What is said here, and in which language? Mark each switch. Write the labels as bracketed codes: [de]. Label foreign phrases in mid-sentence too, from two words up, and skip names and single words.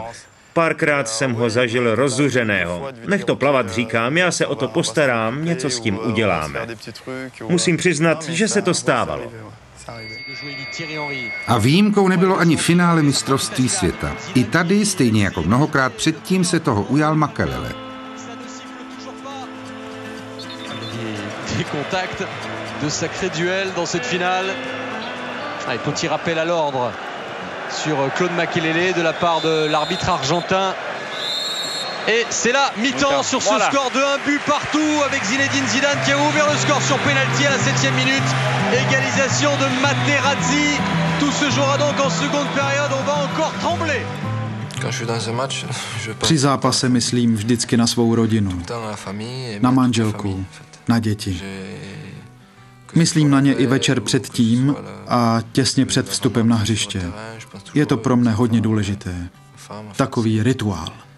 [cs] Párkrát jsem ho zažil rozzuřeného. Nech to plavat, říkám, já se o to postarám, něco s tím uděláme. Musím přiznat, že se to stávalo. A výjimkou nebylo ani finále mistrovství světa. I tady, stejně jako mnohokrát předtím, se toho ujal Makelele. [fr] De sacrés duels dans cette finale. Allez, petit rappel à l'ordre sur Claude Makelele de la part de l'arbitre argentin. Et c'est là, mi-temps sur ce score de 1 but partout avec Zinedine Zidane qui a ouvert le score sur penalty à la 7e minute. Égalisation de Materazzi. Tout se jouera donc en seconde période. On va encore trembler. [cs] Při zápase myslím vždycky na svou rodinu, na manželku, na děti. Myslím na ně i večer předtím a těsně před vstupem na hřiště. Je to pro mne hodně důležité. Takový rituál.